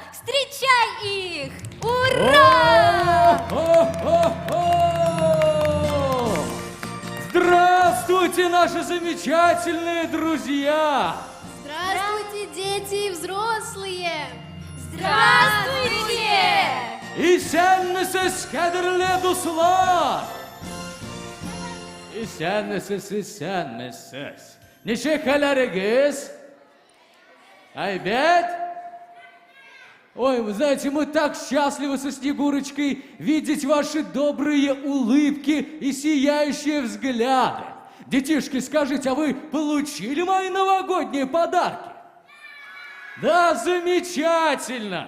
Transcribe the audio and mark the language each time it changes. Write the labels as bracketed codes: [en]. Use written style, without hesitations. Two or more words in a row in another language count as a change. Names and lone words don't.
[ru] Встречай их! Ура! О-хо-хо! Здравствуйте, наши замечательные друзья! Здравствуйте, дети и взрослые! Здравствуйте! [tt] Исәнмесез, кадерле дуслар! Исәнмесез. Ничек хәлләрегез? Айбет? [ru] Ой, вы знаете, мы так счастливы со Снегурочкой видеть ваши добрые улыбки и сияющие взгляды. Детишки, скажите, а вы получили мои новогодние подарки? Да, замечательно!